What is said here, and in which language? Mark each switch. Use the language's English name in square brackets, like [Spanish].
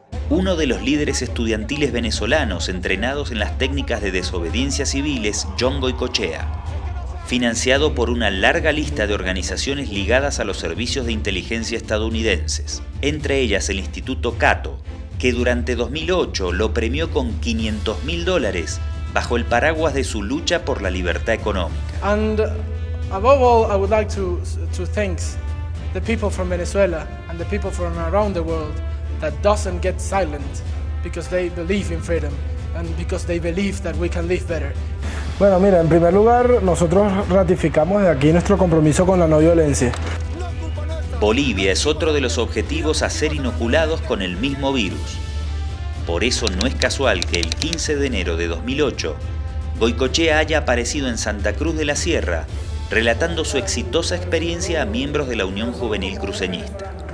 [Spanish] Uno de los líderes estudiantiles venezolanos entrenados en las técnicas de desobediencia civil es John Goycochea, financiado por una larga lista de organizaciones ligadas a los servicios de inteligencia estadounidenses, entre ellas el Instituto Cato, que durante 2008 lo premió con $500.000 bajo el paraguas de su lucha por la libertad económica. [English] And above all, I would like to thank the people from Venezuela and the people from around the world that doesn't get silent because they believe in freedom and because they believe that we can live better. [Spanish] Bueno, mira, en primer lugar, nosotros ratificamos de aquí nuestro compromiso con la no violencia. Bolivia es otro de los objetivos a ser inoculados con el mismo virus. Por eso no es casual que el 15 de enero de 2008, Goycochea haya aparecido en Santa Cruz de la Sierra, relatando su exitosa experiencia a miembros de la Unión Juvenil Cruceñista.